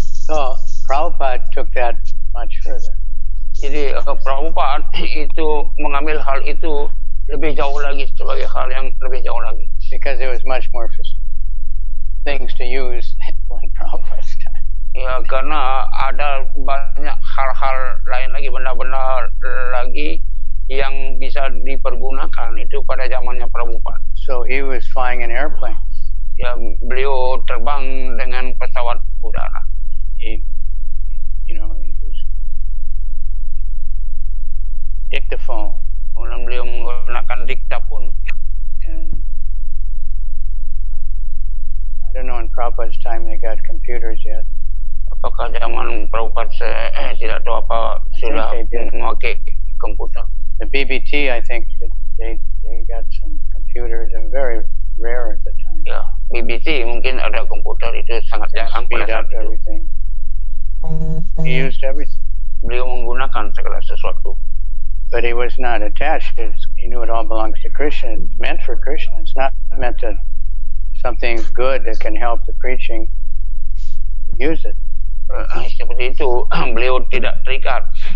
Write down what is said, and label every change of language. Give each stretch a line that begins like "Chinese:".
English: So Prabhupada took that much further.
Indonesian: Jadi Prabhupada itu mengambil hal itu lebih jauh lagi, sebagai hal yang lebih jauh lagi.
English: Because there was much more things to use when Prabhupada's time.
Indonesian: Ya, karena ada banyak hal-hal lain lagi, benda-benda lagi yang bisa dipergunakan itu pada zamannya Prabhupada.
English: So he was flying in airplanes.
Indonesian: Ya, beliau terbang dengan pesawat udara.
English: He used dictaphone.
Indonesian: Kemudian beliau menggunakan diktafon.
English: And I don't know in Prabhupada's time they got computers yet.
Indonesian: Apakah zaman Prabhupada tidak tahu apa sudah memakai komputer.
English: The BBT, I think they got some computers. They were very rare at the time.
Indonesian: Ya, BBC mungkin ada komputer, itu sangat jarang pada saat itu.
English: Everything. He used everything.
Indonesian: Beliau menggunakan segala sesuatu.
English: But he was not attached. He knew it all belongs to Krishna. It's meant for Krishna. It's not meant to something good that can help the preaching. Use it.
Indonesian: Seperti itu, beliau tidak terikat.